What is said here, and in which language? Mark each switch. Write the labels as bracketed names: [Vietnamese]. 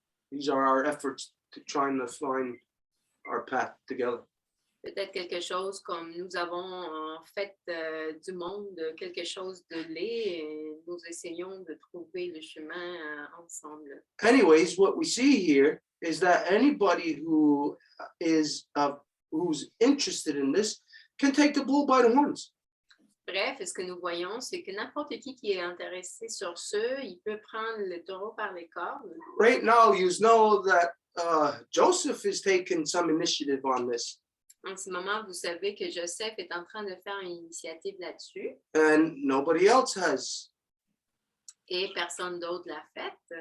[English] These are our efforts to trying to find our path together. [French] Peut-être quelque chose comme nous avons fait du monde quelque chose de laid et nous essayons de trouver le chemin ensemble. [English] Anyways, what we see here is that anybody who is who's interested in this can take the bull by the horns. [French] Bref, ce que nous voyons, c'est que n'importe qui est intéressé sur ce, il peut prendre le taureau par les cornes. [English] Right now, you know that Joseph is taking some initiative on this. [French] En ce moment, vous savez que Joseph est en train de faire une initiative là-dessus [English] And nobody else has. [French] et personne d'autre l'a fait.